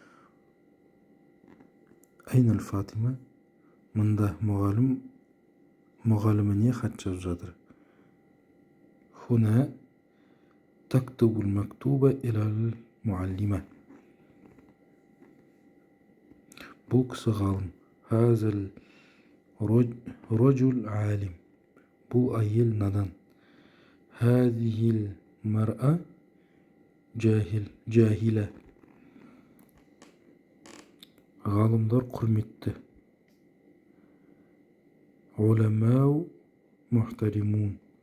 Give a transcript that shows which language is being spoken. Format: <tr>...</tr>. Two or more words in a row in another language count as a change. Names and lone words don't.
<ar>Айна Фатима?</ar> <kk>Мында мұғаліміне хат жазып жатыр.</kk> <ar>هنا تكتب المكتوب إلى المعلمة,</ar> <kk>бұл кісі ғалым.</kk> <ar>هذا الرجل عالم,</ar> <kk>бұл әйел надан.</kk> <ar>هذه المرأة جاهلة,</ar> <kk>Ғалымдар құрметті.</kk> <ar>علماء محترمون.</ar>